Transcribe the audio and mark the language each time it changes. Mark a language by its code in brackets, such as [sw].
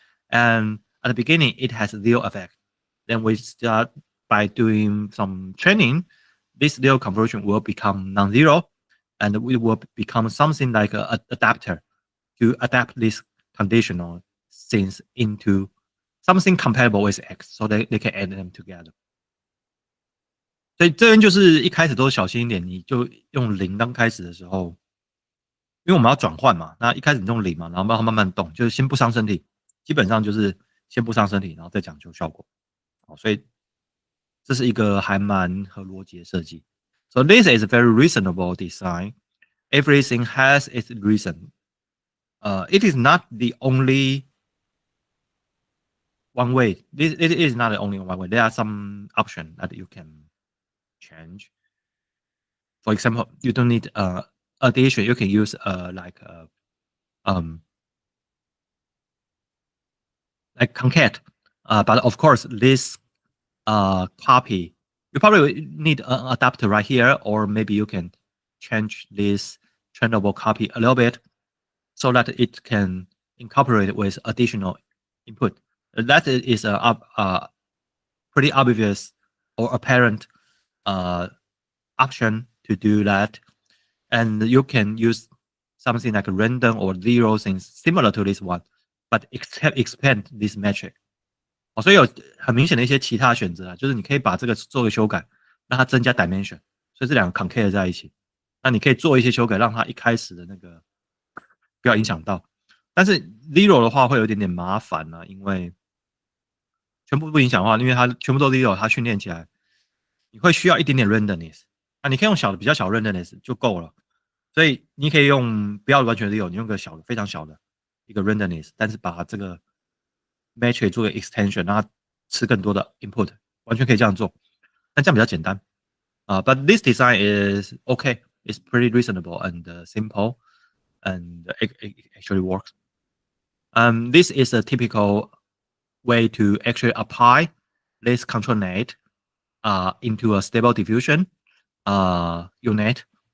[en] And at the beginning, it has zero effect. Then we start by doing some training. This zero conversion will become non-zero. And it will become something like an adapter to adapt this conditional things into something compatible with X so they can add them together. [zh] 所以这边就是一开始都小心一点，你就用零刚开始的时候，因为我们要转换嘛，那一开始你用零嘛，然后慢慢动，就是先不伤身体，基本上就是先不伤身体，然后再讲究效果。所以这是一个还蛮合逻辑的设计。 [en] So this is a very reasonable design. Everything has its reason. It is not the only one way. It is not the only one way. There are some options that you can change. For example, you don't need addition. You can use like concat. But of course, this copy, you probably need an adapter right here, or maybe you can change this trainable copy a little bit so that it can incorporate with additional input. That is a pretty obvious or apparent option to do that. And you can use something like random or zero things similar to this one, but expand this metric. [zh] 所以有很明显的一些其他选择啊，就是你可以把这个做个修改，让它增加 dimension，所以这两个 concave 在一起。那你可以做一些修改，让它一开始的那个不要影响到。但是 zero 的话会有一点点麻烦呢、因为全部不影响的话，因为它全部都 zero，它训练起来你会需要一点点 randomness。那你可以用小的比较小的 randomness 就够了。所以你可以用不要完全 zero，你用个小的非常小的一个 randomness，但是把这个 metric 做个 extension，让它吃更多的 input，完全可以这样做。但这样比较简单。 [en] But this design is okay. It's pretty reasonable and simple, and it actually works. This is a typical way to actually apply this control net into a stable diffusion unit.